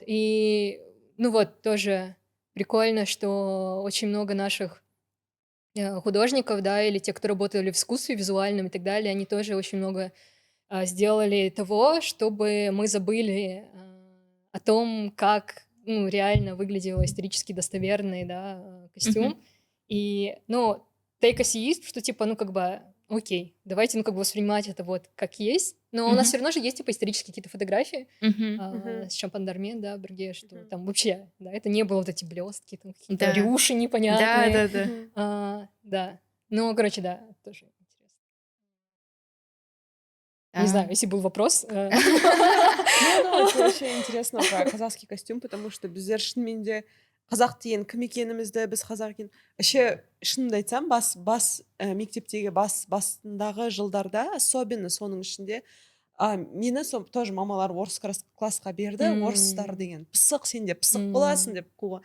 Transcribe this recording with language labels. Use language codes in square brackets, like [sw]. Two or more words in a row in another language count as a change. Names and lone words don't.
[ru] И ну вот, тоже прикольно, что очень много наших художников, да, или те, кто работали в искусстве визуальном и так далее, они тоже очень много сделали того, чтобы мы забыли о том, как ну, реально выглядел исторически достоверный, да, костюм. И, ну, [en] take as is, [ru] что типа, ну, как бы, окей, давайте, ну, как бы воспринимать это вот как есть. Но у нас все равно же есть, типа, исторические какие-то фотографии с Шампандармен, да, Берге, что там вообще, да, это не было вот эти блестки, там какие-то рюши непонятные. Да. Ну, короче, да, тоже интересно. Не знаю, если был вопрос. Ну, это вообще интересно про казахский костюм, потому что [kk] біздер шынымен де қазақ деген кім екенімізді, біз қазақ екен. Вообще, шынымды айтсам, мектептегі басындағы жылдарда, особенно соның ішінде, мені тоже мамалар орыс классқа берді, орыстар деген пысық, сен де пысық боласың деп қуға.